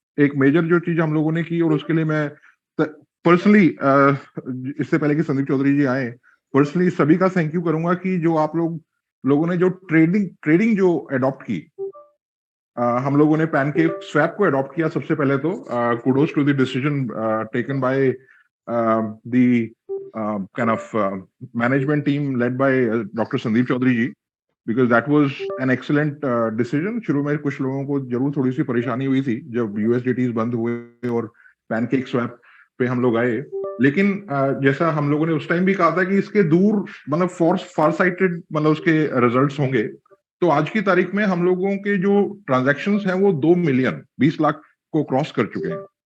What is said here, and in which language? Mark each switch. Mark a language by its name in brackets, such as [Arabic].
[Hindi] एक मेजर जो चीज हम लोगों ने की, और उसके लिए मैं पर्सनली, इससे पहले कि संदीप चौधरी जी आए, पर्सनली सभी का थैंक यू करूंगा कि जो आप लोगों ने जो ट्रेडिंग जो अडॉप्ट की, हम लोगों ने पैनकेक स्वैप को अडॉप्ट किया सबसे पहले। तो [English] Kudos to the decision taken by the kind of management team led by Dr. Sandeep Chaudhary ji, because that was an excellent decision. [Hindi] शुरू में कुछ लोगों को जरूर थोड़ी सी परेशानी हुई थी जब USDTs बंद हुए और पैनकेक स्वैप पे हम लोग आए, लेकिन जैसा हम लोगों ने उस टाइम भी कहा था कि इसके दूर मतलब फार साइटेड मतलब उसके रिजल्ट्स होंगे, तो आज की तारीख में हम लोगों के जो ट्रांजैक्शंस हैं वो 2 मिलियन 20 लाख को क्रॉस कर चुके हैं।